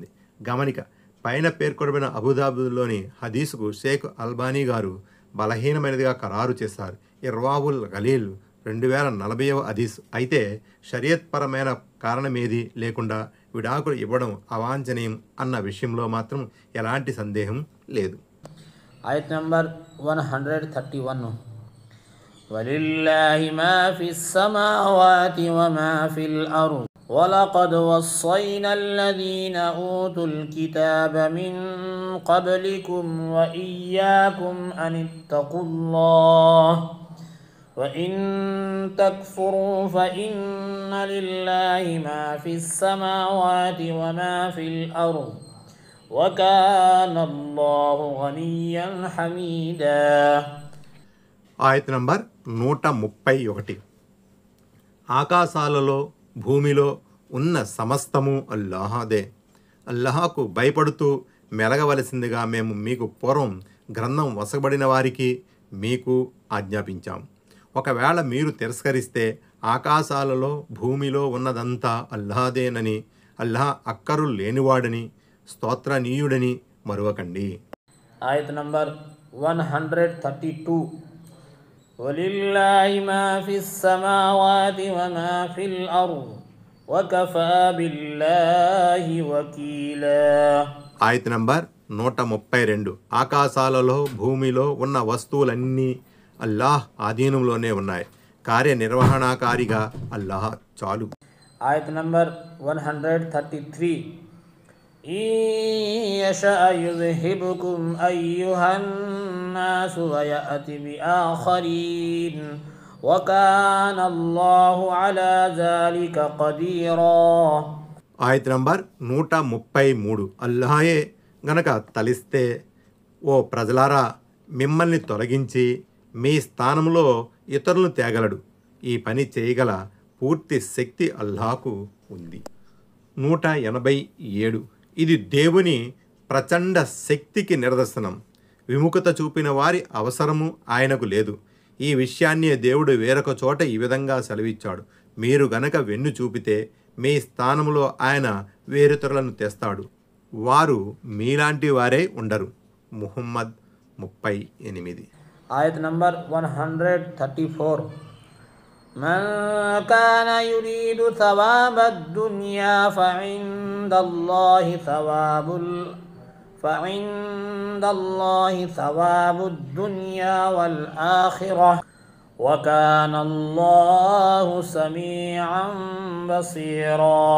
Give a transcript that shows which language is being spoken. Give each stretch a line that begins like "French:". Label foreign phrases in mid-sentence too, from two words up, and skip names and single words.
Telugu: గమనిక: పైన పేర్కొనబడిన అబూదాబులోని హదీసుకు షేక్ అల్బానీ గారు బలహీనమైనదిగా ఖరారు చేశారు. ఇర్వావుల్ గలీల్ 2040వ హదీస్. అయితే షరియత్ పరమైన కారణమేది లేకుండా విడాకులు ఇవ్వడం అవాంఛనీయం అన్న విషయంలో మాత్రం ఎలాంటి సందేహం లేదు. ఆయత్ నంబర్ 131.
Arabic: وَلِلَّهِ مَا فِي السَّمَاوَاتِ وَمَا فِي الْأَرْضِ وَلَقَدْ وَصَّيْنَا الَّذِينَ أُوتُوا الْكِتَابَ مِنْ قَبْلِكُمْ وَإِيَّاكُمْ أَنِ اتَّقُوا اللَّهَ وَإِن تَكْفُرُوا فَإِنَّ لِلَّهِ مَا فِي السَّمَاوَاتِ وَمَا فِي الْأَرْضِ وَكَانَ اللَّهُ غَنِيًّا حَمِيدًا.
Telugu: ఆయత్ నంబర్ 131. ఆకాశాలలో భూమిలో ఉన్న సమస్తము అల్లాహదే. అల్లాహకు భయపడుతూ మెలగవలసిందిగా మేము మీకు పూర్వం గ్రంథం వసబడిన వారికి మీకు ఆజ్ఞాపించాం. ఒకవేళ మీరు తిరస్కరిస్తే ఆకాశాలలో భూమిలో ఉన్నదంతా అల్లాహదేనని, అల్లాహ్ అక్కరు లేనివాడని, స్తోత్రనీయుడని మరువకండి. ఆయత్ నంబర్ 132.
Arabic: وَلِلَّهِ مَا فِي السَّمَاوَاتِ وَمَا فِي الْأَرْضِ وَكَفَى بِاللَّهِ وَكِيلًا.
Telugu: ఆయత్ నంబర్ 132. ఆకాశాలలో భూమిలో ఉన్న వస్తువులన్నీ అల్లాహ్ ఆధీనంలోనే ఉన్నాయి. కార్యనిర్వహణాకారిగా అల్లాహ్ చాలు. ఆయత్ నంబర్ 133.
Arabic: إن يشأ يذهبكم أيها الناس ويأتي بآخرين وكان الله على ذلك قديرا.
Telugu: ఆయత్ నంబర్ 133. అల్లాహే గనక తలిస్తే ఓ ప్రజలారా మిమ్మల్ని తొలగించి మీ స్థానంలో ఇతరులను తేగలడు. ఈ పని చేయగల పూర్తి శక్తి అల్లాహకు ఉంది. 187. ఇది దేవుని ప్రచండ శక్తికి నిదర్శనం. విముఖత చూపిన వారి అవసరము ఆయనకు లేదు. ఈ విషయాన్నే దేవుడు వేరొక చోట ఈ విధంగా సెలవిచ్చాడు: మీరు గనక వెన్ను చూపితే మీ స్థానంలో ఆయన వేరుతరులను తెస్తాడు, వారు మీలాంటి వారే ఉండరు. ముహమ్మద్ 38. Ayat number 134.
Arabic: من كان يريد ثواب الدنيا فعند الله ثواب الدنيا والآخرة وكان الله سميعا بصيرا.